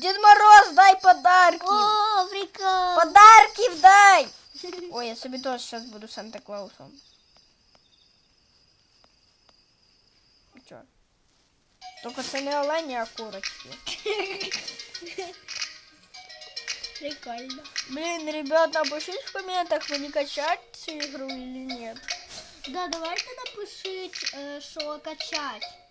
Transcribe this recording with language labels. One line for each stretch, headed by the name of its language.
Russian: Дед Мороз, дай подарки. о, прикол!
Ukrainian: Подарків дай. Ой, я собі теж зараз буду Санта-Клаусом. Чо? Тільки це не олені, а курочки. Прикольно.
Russian: Блин, ребят, напишите в комментах, вы не качать цю игру или нет. Да, давайте
Ukrainian: напишіть, що качать.